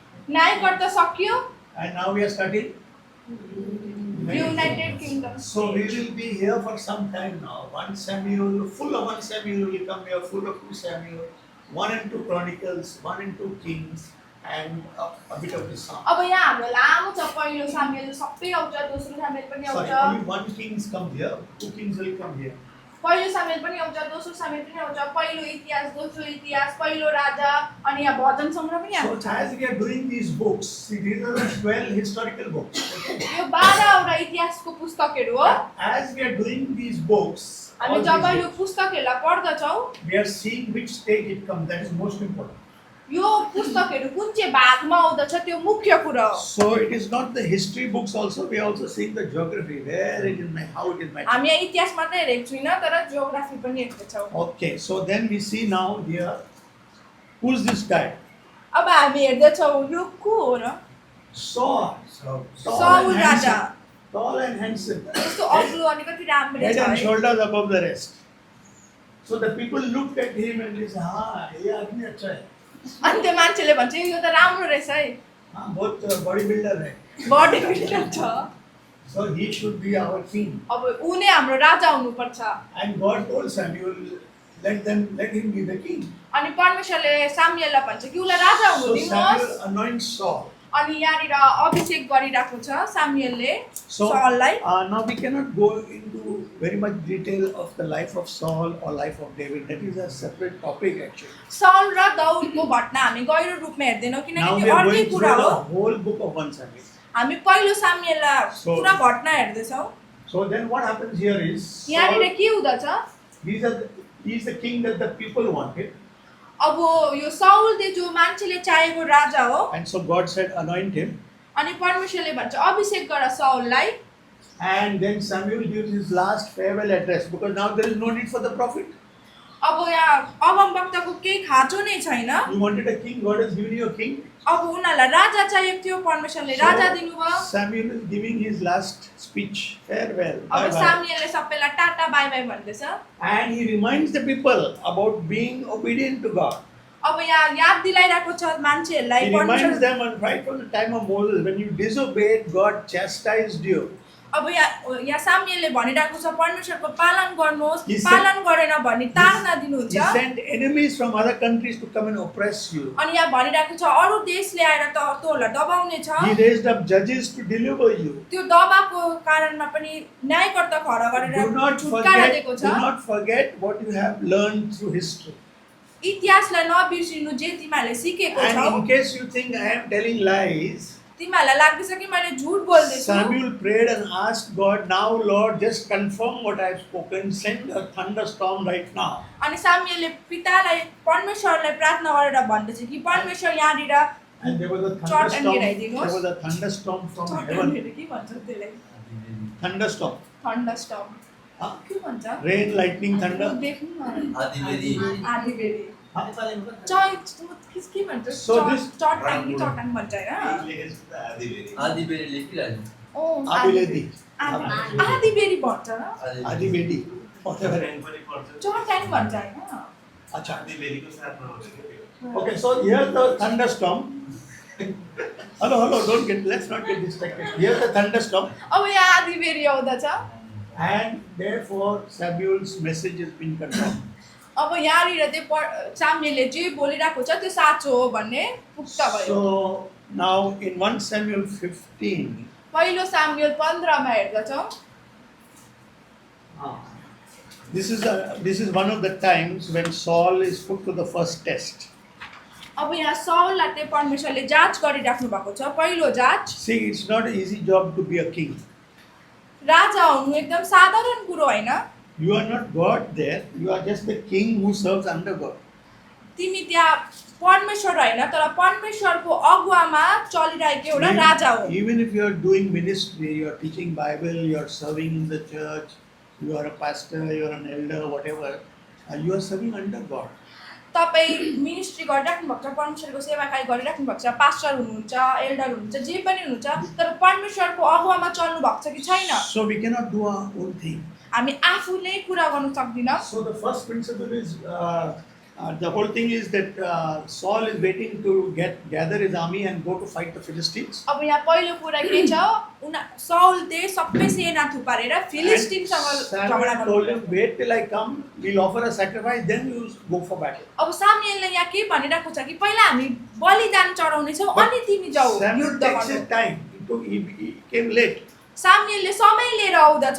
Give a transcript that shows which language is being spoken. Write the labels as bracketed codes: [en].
[ne] न्यायकर्ता सकियो। [en] And now we are starting. [ne] United kingdom. [en] So we will be here for some time now. 1 Samuel, full of 1 Samuel will come here, full of 2 Samuel, 1 and 2 Chronicles, 1 and 2 Kings, and a bit of the Psalm. [ne] अब यहाँ हाम्रो लामो छ पहिलो सामुएल सबै आउँछ दोस्रो सामुएल पनि [en] Sorry, [ne] आउँछ। [en] only 1 Kings comes here, 2 Kings will come here. [ne] पहिलो सामुएल पनि आउँछ दोस्रो सामुएल पनि आउँछ पहिलो इतिहास दोस्रो इतिहास पहिलो राजा अनि यहाँ भजन सङ्ग्रह पनि आउँछ। [en] So as we are doing these books, see, these are the 12 historical books. [ne] यो 12 वटा इतिहासको पुस्तकहरू हो। [en] As we are doing these books, [ne] हामी [en] all [ne] जब [en] these [ne] यो [en] books, [ne] पुस्तकहरूलाई पढ्दछौँ [en] we are seeing which stage it comes. That is most important. [ne] यो पुस्तकहरू कुन चाहिँ भागमा आउँदछ त्यो मुख्य कुरा हो। [en] So it is not the history books also. We are also seeing the geography. Where it is, how it is matched. [ne] हामी यहाँ इतिहास मात्रै हेरेको छैन तर जियोग्राफी पनि हेर्दैछौँ। [en] Okay, so then we see now here, who's this guy? [ne] अब हामी हेर्दैछौँ यो को हो र? [en] Saul. [ne] Saul Raja. [en] Tall and handsome. [ne] यस्तो अग्लो अनि कति राम्रो [en] Head [ne] छ [en] and [ne] है। [en] shoulders above the rest. So the people looked at him and they said, [hi] हाँ ये आदमी अच्छा है. [ne] अनि त्यो मान्छेले भन्छ यो त राम्रो रहेछ है। [hi] हाँ बहुत बॉडी बिल्डर है. [ne] बडी बिल्डर छ। [en] So he should be our king. [ne] अब ऊ नै हाम्रो राजा हुनुपर्छ। [en] And God told Samuel, let him be the king. [ne] अनि परमेश्वरले सामुएललाई भन्छ कि उसलाई राजा हुनु [en] So [ne] दिनुहोस्। [en] Samuel anoints Saul. [ne] अनि यहाँनिर अभिषेक गरिरहेको छ सामुएलले [en] So [ne] साउललाई। [en] now we cannot go into very much detail of the life of Saul or life of David. That is a separate topic actually. [ne] Saul र दाउदको घटना हामी गहिरो रूपमा हेर्दैनौँ [en] Now [ne] किनकि [en] we [ne] त्यो [en] are [ne] अर्कै [en] going through [ne] कुरा हो। [en] the whole book of 1 Samuel. [ne] हामी पहिलो सामुएललाई [en] So- [ne] पुरा घटना हेर्दैछौँ। [en] So then what happens here is [ne] यहाँनिर के हुँदछ? [en] he is the king that the people wanted. [ne] अब यो साउल चाहिँ जो मान्छेले चाहेको राजा हो [en] And so God said anoint him. [ne] अनि परमेश्वरले भन्छ अभिषेक गर साउललाई। [en] And then Samuel gives his last farewell address because now there is no need for the prophet. [ne] अब यहाँ अगमवक्ताको केही खाँचो नै छैन। [en] You wanted a king, God has given you a king. [ne] अब उनीहरूलाई राजा चाहिएको थियो, परमेश्वरले राजा दिनुभयो। [en] Samuel is giving his last speech, farewell. [ne] अब [en] Bye-bye. [ne] सामुएलले सबैलाई टाटा बाई बाई भन्दैछ। [en] And he reminds the people about being obedient to God. [ne] अब यहाँ याद दिलाइरहेको छ मान्छेहरूलाई [en] He reminds [ne] परमेश्वर। [en] them on right from the time of Moses, when you disobeyed, God chastised you. [ne] अब यहाँ सामुएलले भनिरहेको छ परमेश्वरको पालन गर्नुहोस्, [en] He said- [ne] पालन गरेन भने तार्ना दिनुहुन्छ। [en] He sent enemies from other countries to come and oppress you. [ne] अनि यहाँ भनिरहेको छ अरू देशले आएर तँलाई दबाउने छ। [en] He raised up judges to deliver you. [ne] त्यो दबाको कारणमा पनि न्यायकर्ता खडा गरेर [en] Do not [ne] छुटकारा दिएको छ। [en] forget what you have learned through history. [ne] इतिहासलाई नबिर्सिनु जे तिमीहरूले सिकेको [en] And [ne] छौ। [en] in case you think I am telling lies, [ne] तिमीहरूलाई लाग्दैछ कि मैले झुट बोल्दैछु। [en] Samuel prayed and asked God, now Lord, just confirm what I have spoken, send a thunderstorm right now. [ne] अनि सामुएलले पितालाई परमेश्वरलाई प्रार्थना गरेर भन्दछ कि परमेश्वर यहाँनिर [en] And there was a Chart and thunderstorm, [ne] गिराइदिनुहोस्। [en] there was a thunderstorm from heaven. [ne] के भन्छ त्यसलाई? [en] Thunderstorm. Thunderstorm. Huh? [ne] के भन्छ? [en] Rain, lightning, thunder. [ne] देख्नु न। आदिबेदी आँधीबेहरी। नेपालीमा के भन्छ? So this- चट्टाङ कि चट्टाङ भन्छ हैन? आदिबेदी। आदिबेदी लेखिरहेको ओ Abiledi. आँधीबेहरी भन्छ न? [en] Adivedi. Whatever. [ne] ट्रेन पनि पर्छ। चट्टाङ भन्छ हैन? Acha. आदिबेदीको साथमा हुन्छ के त्यो। [en] Okay, so here's the thunderstorm. Hello, let's not get distracted. Here's the thunderstorm. [ne] अब यहाँ आँधीबेहरी आउँदछ। [en] And therefore Samuel's message has been confirmed. [ne] अब यहाँनिर चाहिँ सामुएलले जे बोलिरहेको छ त्यो साँचो हो भन्ने पुख्ता भयो। [en] So now in 1 Samuel 15, [ne] पहिलो सामुएल 15 मा हेर्दछौँ। [en] this is one of the times when Saul is put to the first test. [ne] अब यहाँ साउललाई चाहिँ परमेश्वरले जाँच गरिराख्नु भएको छ, पहिलो जाँच। [en] See, it's not an easy job to be a king. [ne] राजा हुनु एकदम साधारण कुरो होइन। [en] You are not God there. You are just the king who serves under God. [ne] तिमी त्यहाँ परमेश्वर होइन तर परमेश्वरको अगुवामा चलिरहेको एउटा राजा हो। [en] Even if you are doing ministry, you are teaching Bible, you are serving in the church, you are a pastor, you are an elder, whatever, you are serving under God. [ne] तपाईँ मिनिस्ट्री गरिराख्नु भएको छ, परमेश्वरको सेवाकार्य गरिराख्नु भएको छ, pastor हुनुहुन्छ, Elder हुनुहुन्छ, जे पनि हुनुहुन्छ, तर परमेश्वरको अगुवामा चल्नु भएको छ कि छैन? [en] So we cannot do our own thing. [ne] हामी आफूले कुरा गर्नु सक्दिनँ। [en] So the first principle is, the whole thing is that Saul is waiting to gather his army and go to fight the Philistines. [ne] अब यहाँ पहिलो कुरा के छ, साउलले सबै सेना थुपारेर [en] And [ne] फिलिस्टिनसँग झगडा [en] Samuel told [ne] गर्नु। [en] him, wait till I come, we'll offer a sacrifice, then you go for battle. [ne] अब सामुएलले यहाँ के भनिरहेको छ कि पहिला हामी बलिदान चढाउनेछौँ अनि तिमी जाऊ [en] Samuel [ne] युद्ध [en] takes [ne] गर्नु। [en] his time. He came late. [ne] सामुएलले समय लिएर आउँदछ।